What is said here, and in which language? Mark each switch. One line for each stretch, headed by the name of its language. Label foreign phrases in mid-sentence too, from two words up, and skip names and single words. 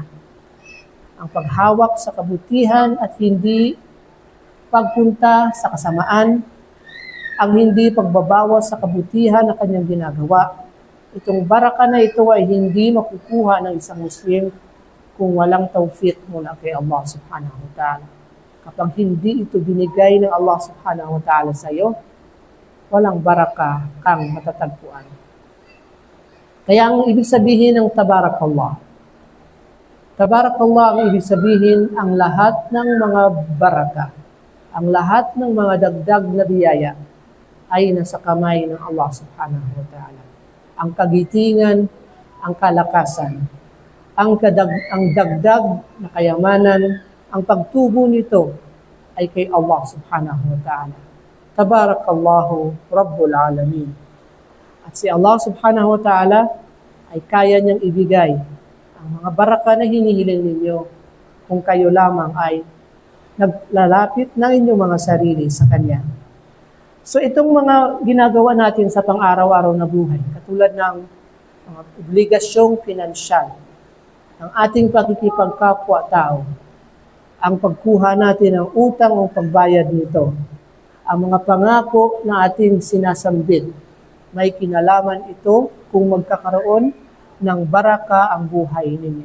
Filipino: Ang paghawak sa kabutihan at hindi pagpunta sa kasamaan, ang hindi pagbabawas sa kabutihan na kanyang ginagawa. Itong baraka na ito ay hindi makukuha ng isang Muslim kung walang tawfiq mula kay Allah
Arabic: سبحانه وتعالى.
Filipino: Kapag hindi ito binigay ng Allah
Arabic: سبحانه وتعالى
Filipino: sa iyo, walang baraka kang matatagpuan. Kaya ang ibig sabihin ng tabarakallah. Tabarakallah ang ibig sabihin ang lahat ng mga baraka, ang lahat ng mga dagdag na biyaya ay nasa kamay ng Allah
Arabic: سبحانه وتعالى.
Filipino: Ang kagitingan, ang kalakasan, ang dagdag na kayamanan, ang pagtubo nito ay kay Allah
Arabic: سبحانه وتعالى. تبارك الله رب العالمين.
Filipino: At si Allah
Arabic: سبحانه وتعالى
Filipino: ay kaya niyang ibigay ang mga baraka na hinihiling ninyo kung kayo lamang ay naglalapit ng inyong mga sarili sa Kanya. So itong mga ginagawa natin sa pang-araw-araw na buhay, katulad ng mga obligasyong pinansyal, ang ating pakikipagkapwa-tao, ang pagkuha natin ng utang o pagbayad nito, ang mga pangako na ating sinasambit, may kinalaman ito kung magkakaroon ng baraka ang buhay ninyo.